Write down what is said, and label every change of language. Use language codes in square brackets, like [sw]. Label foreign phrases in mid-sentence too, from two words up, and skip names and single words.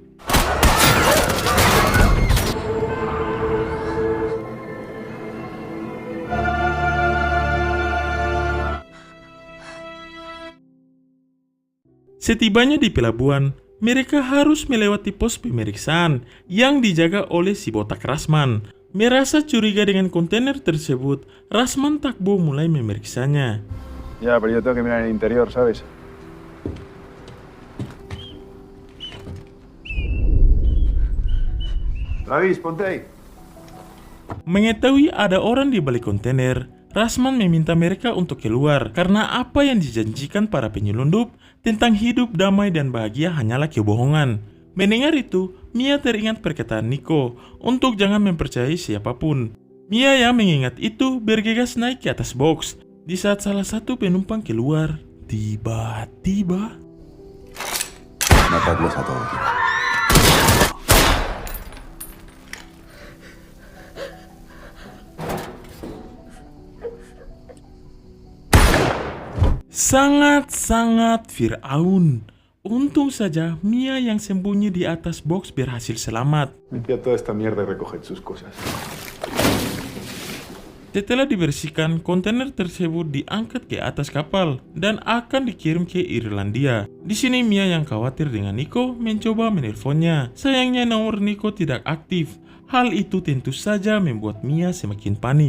[id] Setibanya di pelabuhan, mereka harus melewati pos pemeriksaan yang dijaga oleh si botak Rasman. Merasa curiga dengan kontainer tersebut, Rasman Takbo mulai memeriksanya. [es] Ya, pero yo tengo que mirar el interior, ¿sabes? Travis, ponte ahí. [id] Mengetahui ada orang di balik kontainer, Rasman meminta mereka untuk keluar karena apa yang dijanjikan para penyelundup tentang hidup damai dan bahagia hanyalah kebohongan. Mendengar itu, Mia teringat perkataan Nico untuk jangan mempercayai siapapun. Mia yang mengingat itu bergegas naik ke atas box. Di saat salah satu penumpang keluar, tiba-tiba [es] Matadlos a todos. [id] sangat-sangat Fir'aun. Untung saja Mia yang sembunyi di atas box berhasil selamat. [es] Limpia toda esta mierda y recoge sus cosas. [id] Setelah dibersihkan, kontainer tersebut diangkat ke atas kapal dan akan dikirim ke Irlandia. Di sini Mia yang khawatir dengan Nico mencoba menelponnya. Sayangnya nomor Nico tidak aktif. Hal itu tentu saja membuat Mia semakin panik.